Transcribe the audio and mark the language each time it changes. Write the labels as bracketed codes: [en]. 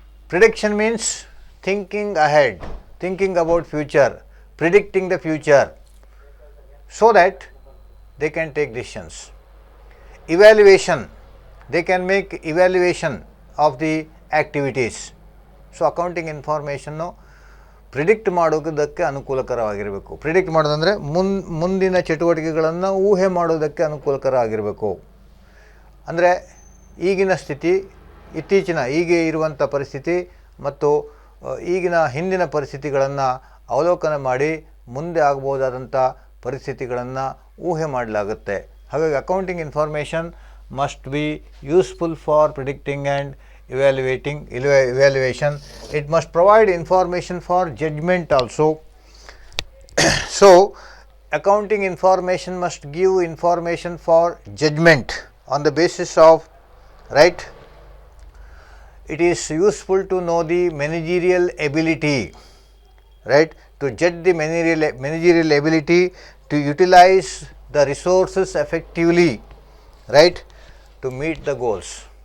[en] Prediction means thinking ahead, thinking about future, predicting the future, so that they can take decisions. Evaluation, they can make evaluation of the activities. So accounting information predict [kn] ಮಾಡೋದಕ್ಕೆ ಅನುಕೂಲಕರವಾಗಿರಬೇಕು. Predict ಮಾಡೋದಂದರೆ ಮುಂದಿನ ಚಟುವಟಿಕೆಗಳನ್ನು ಊಹೆ ಮಾಡೋದಕ್ಕೆ ಅನುಕೂಲಕರ ಆಗಿರಬೇಕು. ಅಂದರೆ ಈಗಿನ ಸ್ಥಿತಿ, ಈಗ ಇರುವಂಥ ಪರಿಸ್ಥಿತಿ ಮತ್ತು ಈಗಿನ ಹಿಂದಿನ ಪರಿಸ್ಥಿತಿಗಳನ್ನು ಅವಲೋಕನ ಮಾಡಿ ಮುಂದೆ ಆಗ್ಬೋದಾದಂಥ ಪರಿಸ್ಥಿತಿಗಳನ್ನು ಊಹೆ ಮಾಡಲಾಗುತ್ತೆ. [en] ಹಾಗಾಗಿ accounting information must be useful for predicting and evaluation. It must provide information for judgment also. So accounting information must give information for judgment on the basis of, right, it is useful to know the managerial ability, right, to judge the managerial ability to utilize the resources effectively, right, to meet the goals.